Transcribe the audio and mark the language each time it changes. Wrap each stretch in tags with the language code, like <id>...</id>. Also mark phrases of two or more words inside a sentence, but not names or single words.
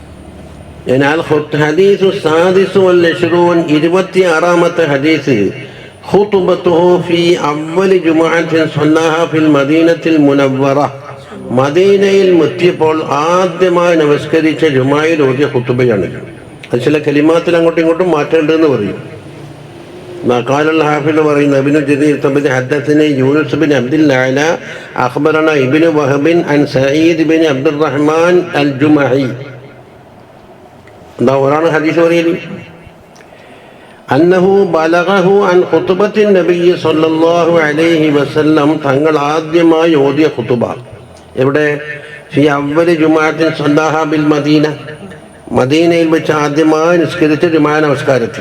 <ar>الحديث السادس و</ar> <ml>26ാമത്തെ ഹദീസ്.</ml> <ar>خطبته في أول جمعة صلاها في المدينة المنورة.</ar> <ml>മദീനയിൽ എത്തിയപ്പോൾ ആദ്യമായി നമസ്കരിച്ച ജുമായിൽ ഓതിയ ഖുതുബയാണ്. അത് ചില കലിമാത്തിൽ അങ്ങോട്ടും ഇങ്ങോട്ടും മാറ്റേണ്ടതെന്ന് പറയും.</ml> <ar>قال الحافظ പറയുന്നു ابن جرير الطبري حدثني يونس بن عبد الله أخبرنا ابن وهب عن سعيد بن عبد الرحمن الجمحي.</ar> <ml>എന്താ ഒരാണ് ഹദീസ് പറയുന്നത്?</ml> <ar>أنه بلغه أن خطبة النبي صلى الله عليه وسلم,</ar> <ml>തങ്ങൾ ആദ്യമായി ഓതിയ ഖുതുബ എവിടെ?</ml> <ar>في أول جمعة صلاها بالمدينة,</ar> <ml>മദീനയിൽ വെച്ച് ആദ്യമായി നിസ്കരിച്ച ജുമാ നമസ്കാരത്തിൽ.</ml>